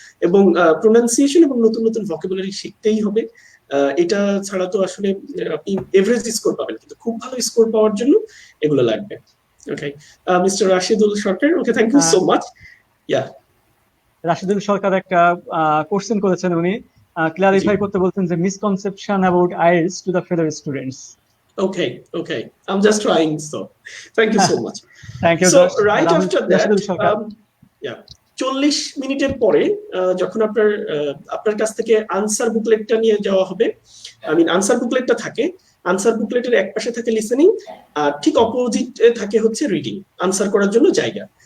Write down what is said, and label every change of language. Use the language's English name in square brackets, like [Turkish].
[Bangla] এবং প্রোনাউন্সিয়েশন এবং নতুন নতুন ভোকাবুলারি শিখতেই হবে। এটা ছাড়া তো আসলে আপনি এভারেজ স্কোর পাবেন, কিন্তু খুব ভালো স্কোর পাওয়ার জন্য এগুলো লাগবে। [English] Okay, Mr. Rashidul Sharkar. Okay, thank you so much. Yeah. [Bangla] Rashidul সরকার একটা কোশ্চেন করেছেন, উনি ক্লারিফাই করতে বলছেন যে [English] Misconception about IELTS to the fellow students. Okay, okay. I'm just trying, so thank you so much. Thank you. So right after that, [Bangla] Rashidul Sarkar, yeah, 40 মিনিটের পরে যখন আপনার কাছ থেকে আনসার বুকলেটটা নিয়ে যাওয়া হবে, আই মিন আনসার বুকলেটটা থাকে, আনসার বুকলেটের এক পাশে থাকে লিসেনিং, আর ঠিক অপোজিটে থাকে হচ্ছে রিডিং, আনসার করার জন্য জায়গা।